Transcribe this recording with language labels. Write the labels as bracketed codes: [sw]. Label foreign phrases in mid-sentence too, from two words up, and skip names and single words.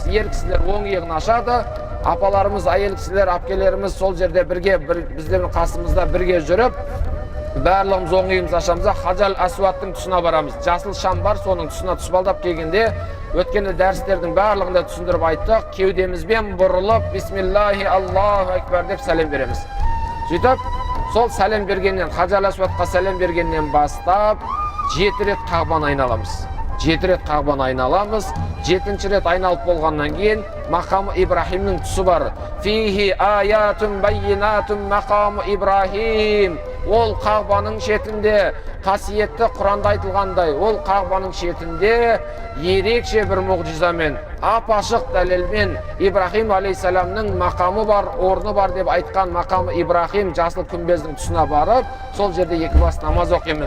[kk] Ер кісілер оң иығын ашады, апаларымыз, әйел кісілер, әпкелеріміз сол жерде бірге, біздердің қасымызда бірге жүріп, барлығымыз оң иығымызды ашамыз. Хаджар Асуадтың тұсына барамыз. Жасыл шам бар, соның тұсына тұспалдап келгенде өткенде дәрістердің барлығында түсіндіріп айттық. Кеудемізбен бұрылып, [ar] بسم الله الله أكبر [kk] деп сәлем береміз. Сөйтіп, сол сәлем бергеннен, Хаджар Асуадқа сәлем бергеннен бастап 7 рет Қағбаны айналамыз. 7 рет Қағбаны айналамыз. 7-ші рет айналып болғаннан кейін мақамы Ибрахимнің тұсы бар. [ar] فيه آيات بينات مقام إبراهيم. [kk] Ол Қағбаның шетінде қасиетті Құранда айтылғандай, ол Қағбаның шетінде ерекше бір мұғжизамен, ап-ашық дәлелмен Ибрахим алейхиссаламның мақамы бар, орны бар деп айтқан мақамы Ибрахим жасыл күмбездің тұсына барып, сол жерде екі бас намаз оқимыз.